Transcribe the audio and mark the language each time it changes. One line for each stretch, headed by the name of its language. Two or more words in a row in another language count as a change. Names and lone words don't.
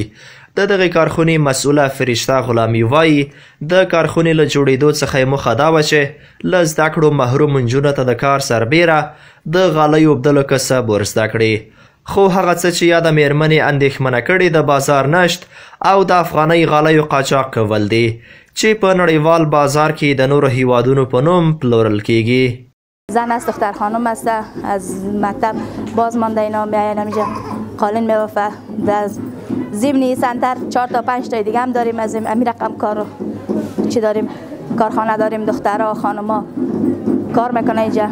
Pashto: د دغې کارخونې مسؤله فرشته غلامي وایي د کارخونې له جوړېدو څخه یې موخه دا وه چې له زده کړو محروم نجونو ته د کار سربیره د غالیو اوبدلو کسب ور زده کړي. خو هغه څه چې یا د میرمنې اندېښمنه کړي د بازار نشت او د افغانۍ غالیو قاچاق کول دي چې په نړیوال بازار کې د نورو هیوادونو په نوم پلورل کیږي.
Persian: زن است، دختر خانم است، از مکتب باز مانده اینا میاین اینجا قالین میوفه. در ضمن سنتر 4 تا 5 تا دیگه هم داریم. از این رقم کارو چی داریم، کارخانه داریم، دخترها خانما کار میکنه اینجا.